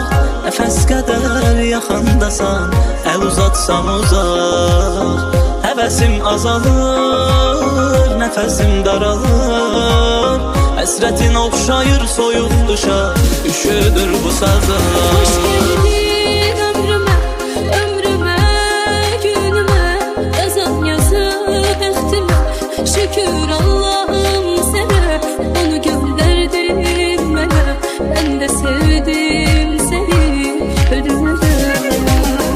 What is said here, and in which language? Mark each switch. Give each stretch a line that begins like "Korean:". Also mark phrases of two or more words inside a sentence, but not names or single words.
Azerbaijani: Nəfəs qədər yaxındasan, əl uzatsam uzaq. Həvəsim azalır, nəfəsim daralır. Həsrətin oxşayır soyuq qışa, üşüdür bu sazım.
Turkish: Hoş geldin ömrüme, ömrüme, günüme. Yazan yazıp bəxtime, şükür Allah'ım sana. Onu gönderdin bana, ben de sevdim seni ölüme.